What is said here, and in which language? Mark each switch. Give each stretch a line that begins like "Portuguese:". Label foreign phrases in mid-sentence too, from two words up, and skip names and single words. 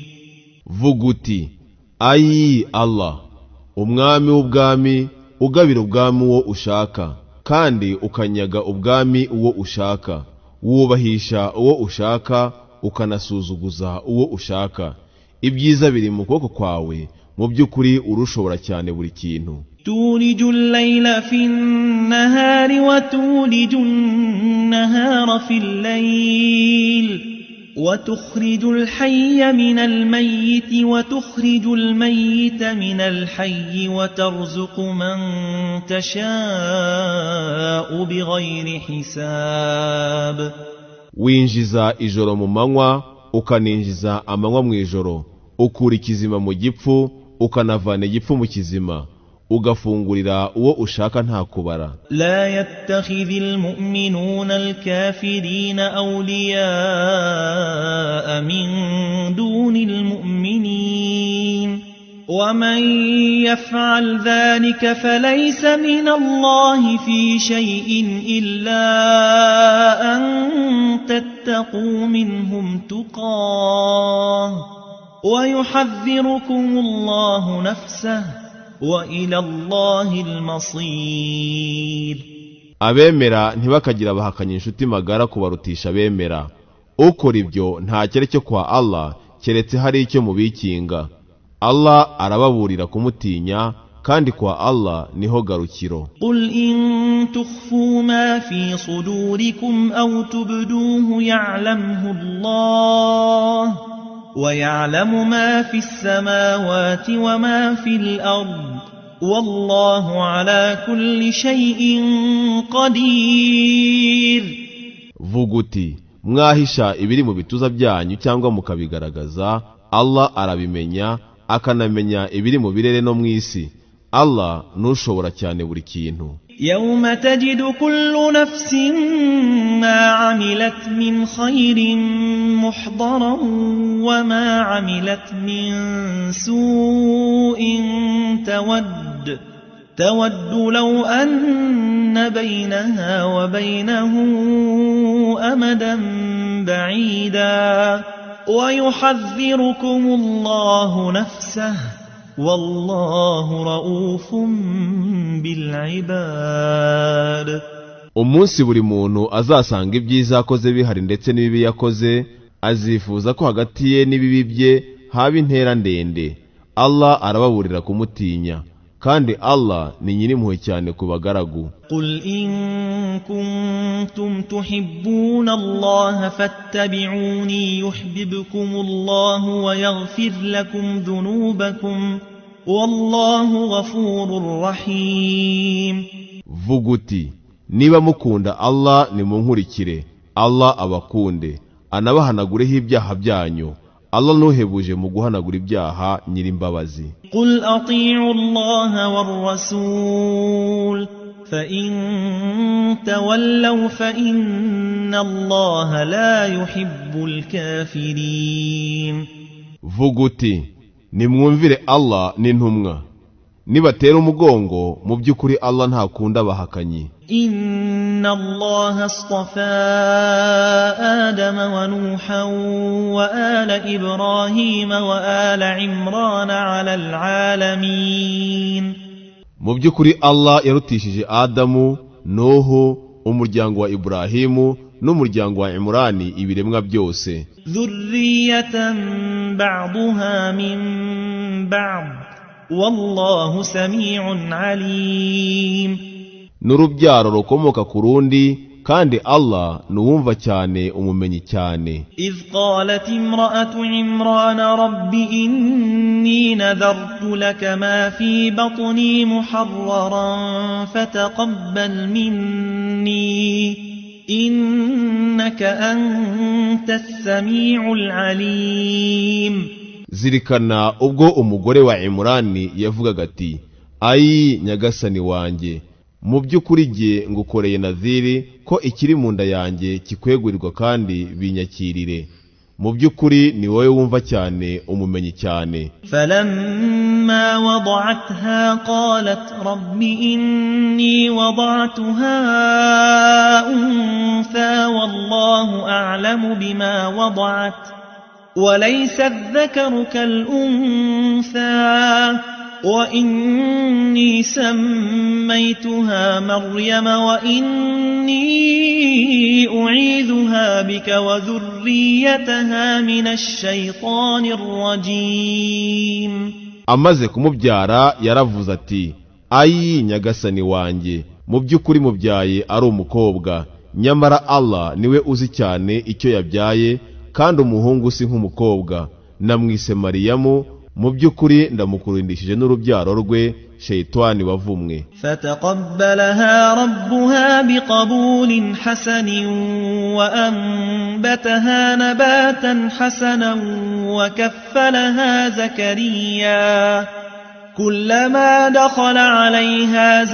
Kinyarwanda: Vuguti ayi Allah, umwami w'ubwami, ugabira ubwami uwo ushaka kandi ukanyaga ubwami uwo ushaka, wubahisha uwo ushaka ukanasuzuguza uwo ushaka. Ibyiza biri mu kuboko kwawe, mu by'ukuri urushobora cyane buri kintu.
Arabic: تولج الليل في النهار وتولج النهار في الليل وتخرج الحي من الميت وتخرج الميت من الحي وترزق من تشاء بغير حساب.
Kinyarwanda: Winjiza ijoro mu manywa ukaninjiza amanywa mu ijoro, ukura ikizima mu gipfu ukanavana igipfu mu kizima, ugafungurira uwo ushaka nta kubara.
Arabic: لا يتخذ المؤمنون الكافرين أولياء من دون المؤمنين ومن يفعل ذلك فليس من الله في شيء إلا أن تتقوا منهم تقاه ويحذركم الله نفسه وإلى الله المصير.
Kinyarwanda: abemera ntibakagira abahakanya inshuti magara kubarutisha abemera. Ukora ibyo nta cyere cyo kwa Allah keretse hari icyo mubikinga. Allah arababurira kumutinya kandi kwa Allah niho garukiro.
Arabic: قل إن تخفوا ما في صدوركم أو تبدوه يعلمه الله ويعلم ما في السماوات وما في الأرض والله على كل شيء قدير.
Kinyarwanda: Vuga uti mwahisha ibiri mu bituza byanyu cyangwa mukabigaragaza, Allah arabimenya, akanamenya ibiri mu birere no mu isi. Allah nushobora cyane buri kintu.
Arabic: يوم تجد كل نفس ما عملت من خير محضرا وما عملت من سوء تود لو أن بينها وبينه أمدا بعيدا ويحذركم الله نفسه والله رؤوف بالعباد.
Kinyarwanda: Umunsi buri muntu azasanga ibyiza akoze bihari ndetse n'ibibi yakoze, azifuza ko hagati ye n'ibibi bye haba intera ndende. Allah arababurira kumutinya, kandi Allah ni nyirimpuhwe cyane ku bagaragu.
Arabic: قل إن كنتم تحبون الله فاتبعوني يحببكم الله ويغفر لكم ذنوبكم والله غفور رحيم.
Kinyarwanda: Vuga uti niba mukunda Allah nimunkurikire, Allah abakunde anabahanagureho ibyaha byanyu. Allah nuhebuje mu guhanagura ibyaha nyirimbabazi.
Arabic: قل أطيعوا الله والرسول فإن تولوا فإن الله لا يحب الكافرين.
Kinyarwanda: Vuga uti nimwumvire Allah n'intumwa, nibatera umugongo mu by'ukuri Allah ntakunda abahakanyi.
Arabic: إن الله اصطفى آدم ونوحا وآل إبراهيم وآل عمران على العالمين.
Kinyarwanda: Mu by'ukuri Allah yarutishije Adamu, Nuhu, umuryango wa Ibrahimu n'umuryango wa Imrani ibiremwa byose.
Arabic: ذرية بعضها من بعض والله سميع عليم.
Kinyarwanda: N'urubyaro rukomoka ku rundi, kandi Allah nuwumva cyane umumenyi cyane.
Arabic: إذ قالت امرأة عمران رب إني نذرت لك ما في بطني محررا فتقبل مني إنك أنت السميع العليم.
Kinyarwanda: Zirikana ubwo umugore wa Imrani yavugaga ati, ayi nyagasani wanjye, mu by'ukuri jye ngukoreye nadhiri ko ikiri mu nda yanjye kikwegurirwa kandi binyakirire. Mu by'ukuri ni wowe wumva cyane umumenyi cyane.
Arabic: فلما وضعتها قالت رب إني وضعتها أنثى والله أعلم بما وضعت وليس الذكر كالأنثى وإني سميتها مريم وإني أعيذها بك وذريتها من الشيطان الرجيم.
Kinyarwanda: Amaze kumubyara yaravuze ati, ayi nyagasani wanjye, mu by'ukuri mubyaye ari umukobwa, nyamara Allah niwe uzi cyane icyo yabyaye, kandi umuhungu si nk'umukobwa. Namwise Mariyamu, mu by'ukuri ndamukurindishije n'urubyaro rwe shayitani wavumwe.
Arabic: فتقبلها ربها بقبول حسن وأنبتها نباتا حسنا وكفلها زكريا كلما دخل عليها